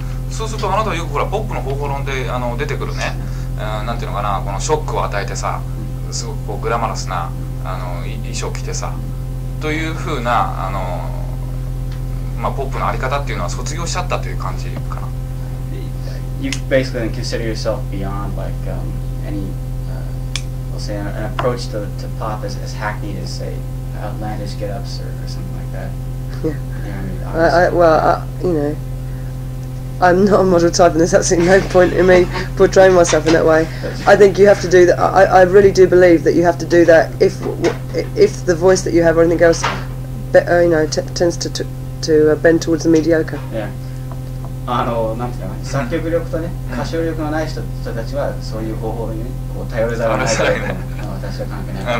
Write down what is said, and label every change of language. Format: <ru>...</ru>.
<ja>そうするとあなたはよくほらポップの方法論で出てくるね。なんていうのかな、このショックを与えてさ、すごくこうグラマラスな衣装を着てさというふうなまあ、ポップのあり方っていうのは卒業しちゃったという感じかな。</ja> <en>You basically consider yourself beyond like any, we'll say an approach to pop as hackneyed as say outlandish get-ups or something like that. Yeah. Yeah, Well, you know, I'm not a model type, and there's absolutely no point in me portraying myself in that way. I think you have to do that. I really do believe that you have to do that if the voice that you have or anything else, you know, tends to bend towards the mediocre. Yeah.</en> <ja>なんていうかな、作曲力とね、歌唱力のない人たちはそういう方法にね、こう頼るざるをないと私は関係ない。</ja>